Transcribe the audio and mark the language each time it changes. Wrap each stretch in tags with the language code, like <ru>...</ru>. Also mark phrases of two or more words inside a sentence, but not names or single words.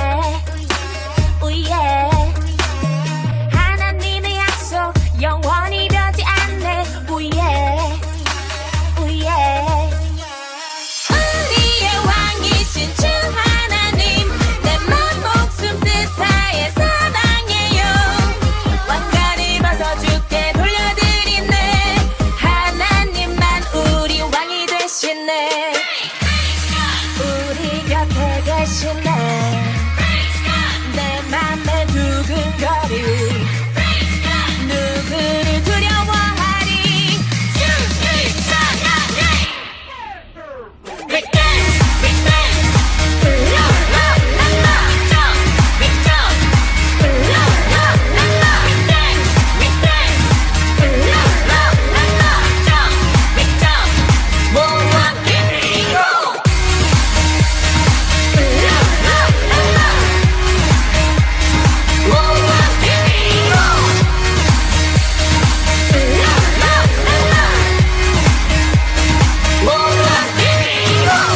<ko>우예 하나님의 약속 영원히 변치 않네 우예 우예 우리의 왕이신 주 하나님 내 맘 목숨 뜻하에 사랑해요 왕관을 벗어 주께 돌려드리네 하나님만 우리 왕이 되시네 우리 곁에 계시네 내 맘에 두근거리 누구를 두려워하리 We</ko> <en>dance, we dance La la la la Jump, we jump La la la la We dance, we dance La la la la Jump, we jump</en> <ko>모두 함께 그리고 La la la la 모두 함께 그리고 La la la la 모두 함께 그리고</ko>